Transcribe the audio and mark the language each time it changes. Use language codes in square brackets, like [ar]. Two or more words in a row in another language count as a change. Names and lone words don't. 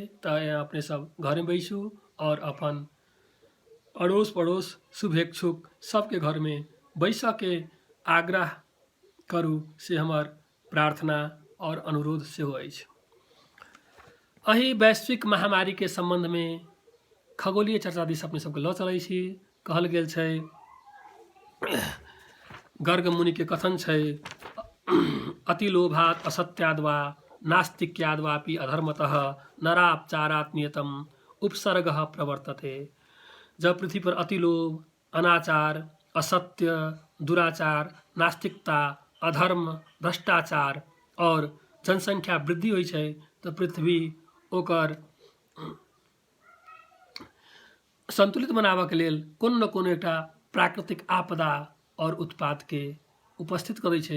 [mai] तऽ अपने सब घर में बैसू और अपन अड़ोस पड़ोस शुभेच्छुक सबके घर में बैसऽ के आग्रह करू से हमर प्रार्थना और अनुरोध सेहो अछि। एहि वैश्विक महामारी के संबंध में खगोलीय चर्चा दिस अपने सबके लऽ चलै छी। कहल गेल छै, गर्ग मुनि के कथन छै, [sa] अति लोभात असत्याद् वा नास्तिक्याद् वापि अधर्मतः नरापचारात् नियतम उपसर्गः प्रवर्तते। [mai] जब पृथ्वी पर अति लोभ, अनाचार, असत्य, दुराचार, नास्तिकता, अधर्म, भ्रष्टाचार और जनसंख्या वृद्धि होइ छै तऽ पृथ्वी ओकर संतुलित बनाबऽ के लेल कोनो न कोनो एकटा प्राकृतिक आपदा और उत्पाद के उपस्थित करै छै।